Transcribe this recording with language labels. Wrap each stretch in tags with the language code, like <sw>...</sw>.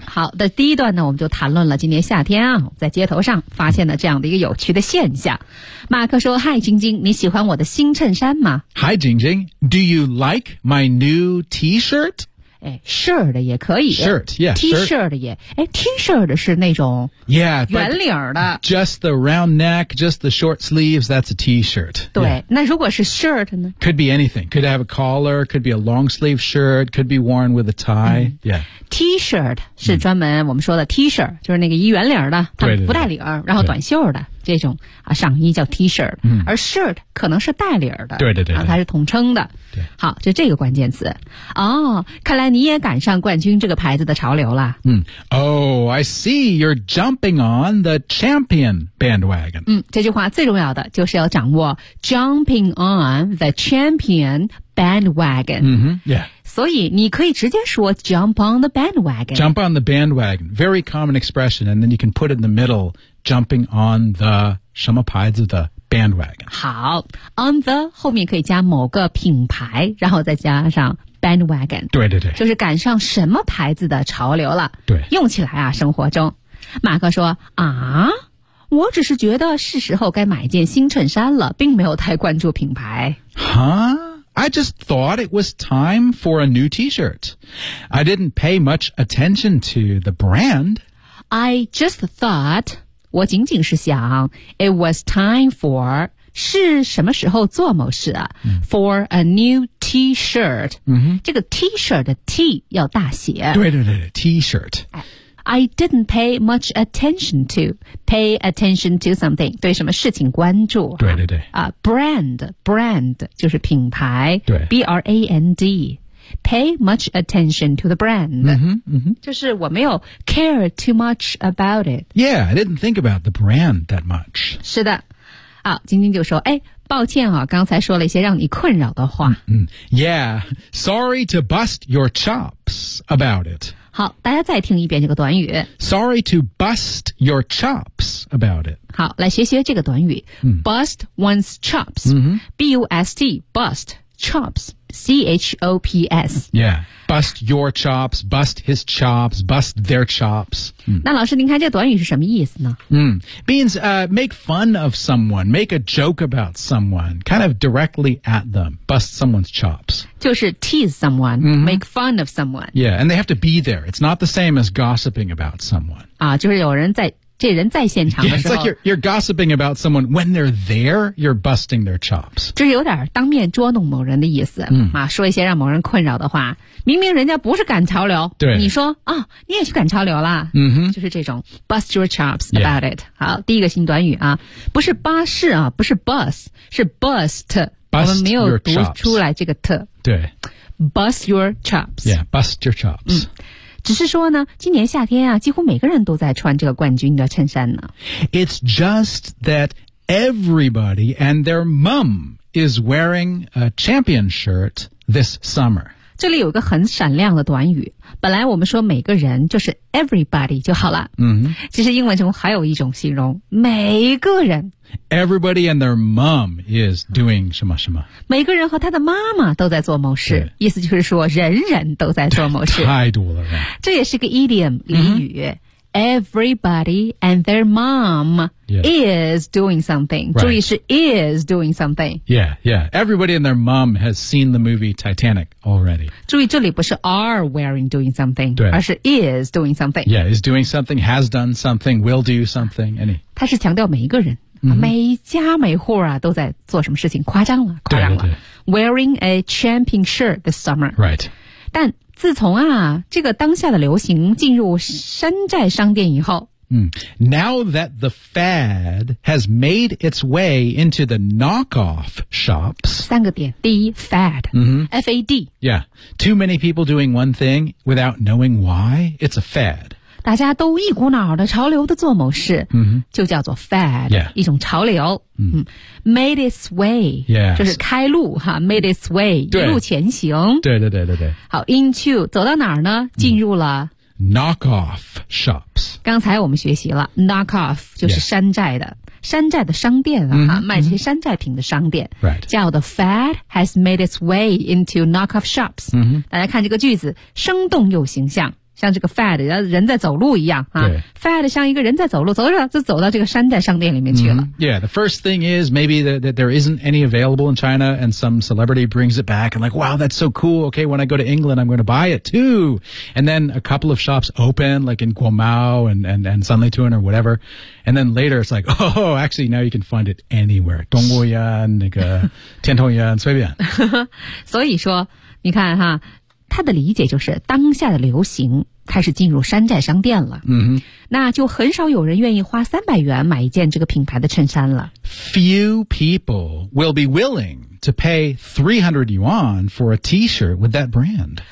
<zh>好的，第一段呢，我们就谈论了今年夏天啊，在街头上发现了这样的一个有趣的现象。马克说 ,</zh> <en>Hi,</en> <zh>晶晶，你喜欢我的新衬衫吗</zh> <en>?Hi, 晶晶 ,Do you like my new T-shirt?</en> <zh>哎 ,shirt 的也可以。</zh> <en>Shirt, yeah,</en> <zh>T-shirt 的也。哎 ,T-shirt 的是那种圆领的。</zh> <en>Yeah, just the round neck, just the short sleeves, that's a T-shirt.</en> <zh>对、</zh> <en>yeah.</en> <zh>那如果是 shirt 呢</zh> <en>?Could be anything. Could have a collar, could be a long sleeve shirt, could be worn with a tie.、嗯、yeah.</en> <zh>T-shirt 是专门我们说的 T-shirt、嗯、就是那个一圆领的它不带领对对对然后短袖的这种、啊、上衣叫 T-shirt、嗯、而 shirt 可能是带领的对对 对, 对它是统称的对好就这个关键词哦、oh, 看来你也赶上冠军这个牌子的潮流了、</zh> <en>嗯、Oh, I see you're jumping on the Champion bandwagon、</en> <zh>嗯、这句话最重要的就是要掌握</zh> <en>jumping on the Champion bandwagon、嗯、Yeah</en> <zh>所以你可以直接说</zh> <en>jump on the bandwagon. Jump on the bandwagon. Very common expression. And then you can put it in the middle, jumping on the</en> <zh>什么牌子的</zh> <en>bandwagon.</en> <zh>好</zh> <en>on the</en> <zh>后面可以加某个品牌然后再加上 bandwagon. 对对对。就是赶上什么牌子的潮流了。对。用起来啊生活中。马克说啊我只是觉得是时候该买件新衬衫了并没有太关注品牌。</zh> <en>哈I just thought it was time for a new T-shirt. I didn't pay much attention to the brand. I just thought,</en> <zh>我仅仅是想</zh> <en>it was time for,</en> <zh>是什么时候做某事啊、</zh> <en>嗯、for a new T-shirt.、嗯、</en> <zh>这个 T-shirt 的 T 要大写。对对对对 T-shirt.、哎</zh> <en>I didn't pay much attention to. Pay attention to something.</en> <zh>对什么事情关注。对对对。 Brand. Brand 就是品牌。对。</zh> <en>B-R-A-N-D. Pay much attention to the brand. 嗯哼嗯哼。</en> <zh>就是我没有</zh> <en>care too much about it. Yeah, I didn't think about the brand that much.</en> <zh>是的。好晶晶就说哎抱歉啊刚才说了一些让你困扰的话。嗯。</zh> <en>Yeah, sorry to bust your chops about it.</en> <zh>好大家再听一遍这个短语</zh> <en>Sorry to bust your chops about it</en> <zh>好来学学这个短语、嗯、</zh> <en>Bust one's chops、嗯、 B-U-S-T Bust chops C-H-O-P-S Yeah Bust your chops Bust his chops Bust their chops、</en> <zh>嗯、那老师您看这个短语是什么意思呢、</zh> <en>嗯、Means、make fun of someone Make a joke about someone Kind of directly at them Bust someone's chops</en> <zh>就是</zh> <en>tease someone,、mm-hmm. make fun of someone. Yeah, and they have to be there. It's not the same as gossiping about someone.</en> <zh>啊，就是有人在，这人在现场的时候。</zh> <en>Yeah, it's like you're gossiping about someone. When they're there, you're busting their chops.</en> <zh>就是有点当面捉弄某人的意思、 mm. 啊，说一些让某人困扰的话。明明人家不是赶潮流，对，你说啊、哦，你也去赶潮流啦。嗯哼，就是这种</zh> <en>bust your chops about、</en> <zh>yeah. it. 好，第一个新短语啊，不是巴士啊，不是 bus, 是 bust.</zh> <en>Bust、</en> <zh>我们没有读出来这个特对</zh> <en>Bust your chops Yeah, bust your chops、</en> <zh>嗯、只是说呢今年夏天啊几乎每个人都在穿这个冠军的衬衫呢</zh> <en>It's just that everybody and their mom is wearing a champion shirt this summer.</en> <zh>这里有一个很闪亮的短语，本来我们说每个人就是 everybody 就好了。嗯哼，其实英文中还有一种形容，每个人。 Everybody and their mom is doing 什么什么。每个人和他的妈妈都在做某事，意思就是说人人都在做某事。太多了。这也是个 idiom 俚语。</zh> <en>嗯，Everybody and their mom、is doing something.、 Right.</en> <zh>注意是</zh> <en>is doing something. Yeah, yeah. Everybody and their mom has seen the movie Titanic already.</en> <zh>注意这里不是</zh> <en>are wearing doing something,</en> <zh>而是</zh> <en>is doing something. Yeah, is doing something, has done something, will do something.</en> <zh>它是强调每一个人、每家每户啊都在做什么事情，夸张了，夸张了。</zh> <en>Wearing a champion shirt this summer. Right.</en> <zh>但自从啊这个当下的流行进入山寨商店以后、</zh> <en>Now that the fad has made its way into the knockoff shops.</en> <zh>三个点，第一 fad,、FAD.</zh> <en>Yeah, too many people doing one thing without knowing why, it's a fad.</en> <zh>大家都一股脑的潮流的做某事、就叫做 fad,、一种潮流。</zh> <en>Made its way、 yes.</en> <zh>就是开路哈</zh> <en>Made its way</en> <zh>一路前行对对对对对。好 into 走到哪儿呢进入了、</zh> <en>Knock off shops</en> <zh>刚才我们学习了 Knock off 就是山寨的、山寨的商店啊、卖这些山寨品的商店、叫</zh> <en>The fad has made its way into knock off shops、</en> <zh>大家看这个句子生动又形象像这个 fad 人在走路一样啊 fad 像一个人在走路走着就走到这个山寨商店里面去了、</zh> <en>Yeah, the first thing is maybe that there isn't any available in China and some celebrity brings it back and like, wow, that's so cool. Okay, when I go to England, I'm going to buy it too. And then a couple of shops open like in Guomao and Sanlitun or whatever. And then later it's like, oh, actually now you can find it anywhere.</en> <zh>东欧烟那个天童烟随便。所以说你看哈他的理解就是当下的流行开始进入山寨商店了、那就很少有人愿意花300元买一件这个品牌的衬衫了</zh> <en>Few people will be willing to pay 300 yuan for a t-shirt with that brand</en>